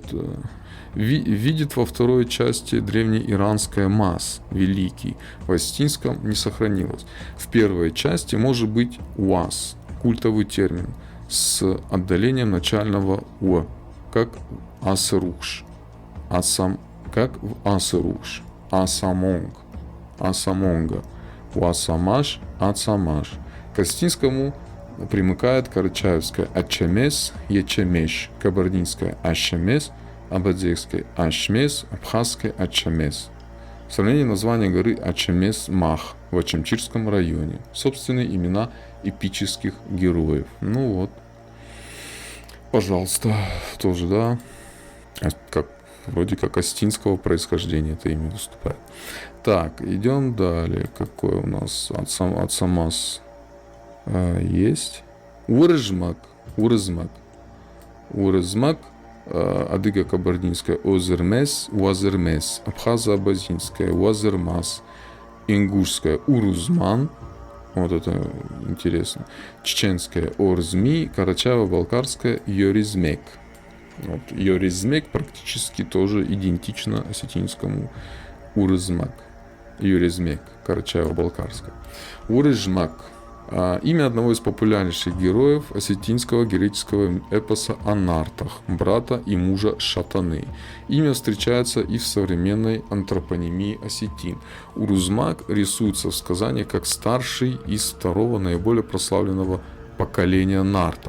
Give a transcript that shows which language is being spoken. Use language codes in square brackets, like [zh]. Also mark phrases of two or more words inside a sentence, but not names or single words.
[ru] Видит во второй части древнеиранское «мас» – «великий». В осетинском не сохранилось. В первой части может быть «уаз» – культовый термин с отдалением начального «у», как «асырукш», как в «асырукш», «асамонг», «асамонга», «уасамаш», «ацамаш». К осетинскому примыкает карачаевское «ачемес», «ечемеш», кабардинское «ашемес», абадзекское Ашмес, абхазское Ачамес. Сравнение названия горы Ачамес-Мах в Ачамчирском районе. Собственные имена эпических героев. Ну вот. Пожалуйста. Тоже, да. Вроде как осетинского происхождения это имя выступает. Так, идем далее. Какой у нас Ацамас есть? Урызмак. Адыго-кабардинское Озермес, Уазермес, абхазо-абазинское Уазермас, ингушское Урузман, вот это интересно, чеченское Орзми, карачаево-балкарское Йоризмек. Вот, Йоризмек практически тоже идентично осетинскому Урызмак. Йоризмек, карачаево-балкарское. Урыжмак. Имя одного из популярнейших героев осетинского героического эпоса о нартах, брата и мужа Шатаны. Имя встречается и в современной антропонимии осетин. Урузмак рисуется в сказании как старший из второго наиболее прославленного поколения нартов.